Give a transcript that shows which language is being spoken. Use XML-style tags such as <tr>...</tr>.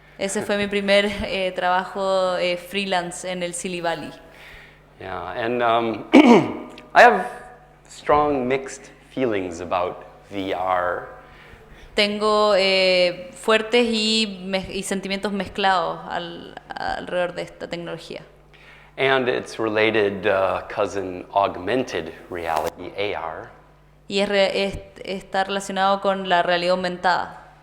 <es>Ese fue mi primer trabajo freelance en el Silicon Valley.</es> <en>Yeah, and I have strong mixed feelings about VR.</en> <es>Tengo fuertes y sentimientos mezclados alrededor de esta tecnología.</es> <en>And its related cousin, augmented reality, AR.</en> <es>Y está relacionado con la realidad aumentada.</es>